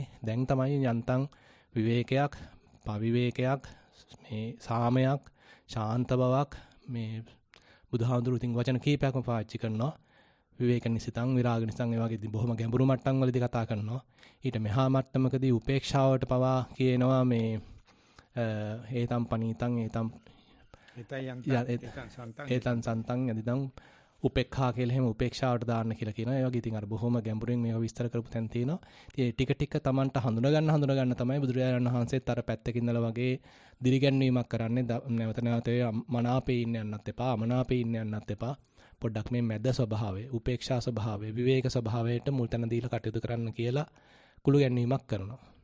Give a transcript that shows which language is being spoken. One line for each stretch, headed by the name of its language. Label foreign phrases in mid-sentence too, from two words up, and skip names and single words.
Sinhala: දැන් තමයි යන්තම් විවේකයක්, පවිවේකයක්, මේ සාමයක්, ශාන්ත බවක් මේ බුදුහාමුදුරු ඉතින් වචන කීපයක්ම පාවිච්චි කරනවා.
Pali: විවේක නිසිතං, විරාග නිසිතං,
Sinhala: ඒ වගේ බොහොම ගැඹුරු මට්ටම් වලදී කතා කරනවා. ඊට මෙහා මට්ටමකදී උපේක්ෂාවට පවා කියනවා මේ
Pali: ඒතම් පනීතං ඒතං සන්තං යදිදං උපේක්ඛා
Sinhala: කියලා එහෙම උපේක්ෂාවට දාන්න කියලා කියනවා. ඒ වගේ ඉතින් අර බොහොම ගැඹුරින් මේක විස්තර කරපු තැන් තියෙනවා. ඉතින් ටික තමන්ට හඳුනා ගන්න තමයි බුදුරජාණන් වහන්සේත් අර පැත්තකින් ඉඳලා වගේ දිරිගැන්වීමක් කරන්නේ. නැවත නැවත මනාපේ ඉන්න යන්නත් එපා, අමනාපේ ඉන්න යන්නත් එපා. පොඩ්ඩක් මේ මැද ස්වභාවය, උපේක්ෂා ස්වභාවය, විවේක ස්වභාවයට මුල් තැන දීලා කටයුතු කරන්න කියලා කුළු ගැන්වීමක් කරනවා.